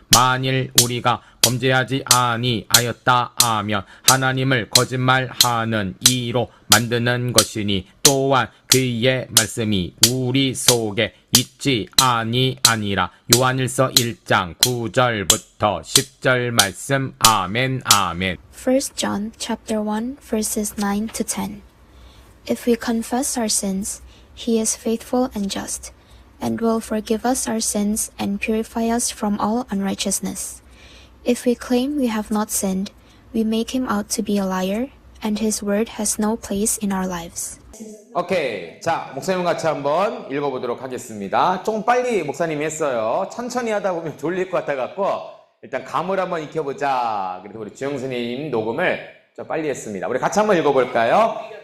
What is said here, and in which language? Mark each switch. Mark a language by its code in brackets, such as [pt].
[ko] 만일 우리가 범죄하지 아니하였다 하면 하나님을 거짓말하는 이로 만드는 것이니 또한 그의 말씀이 우리 속에 있지 아니하니라. 요한일서 1장 9절부터 10절 말씀. 아멘. 아멘. [en] 1 John chapter 1 verses 9 to 10. If we confess our sins, he is faithful and just, and will forgive us our sins and purify us from all unrighteousness. If we claim we have not sinned, we make him out to be a liar, and his word has no place in our lives. [ko] 오케이. 자, 목사님 같이 한번 읽어보도록 하겠습니다. 조금 빨리 목사님이 했어요. 천천히 하다 보면 졸릴 것 같아갖고, 일단 감을 한번 익혀보자. 그래서 우리 주영수님 녹음을 좀 빨리 했습니다. 우리 같이 한번 읽어볼까요?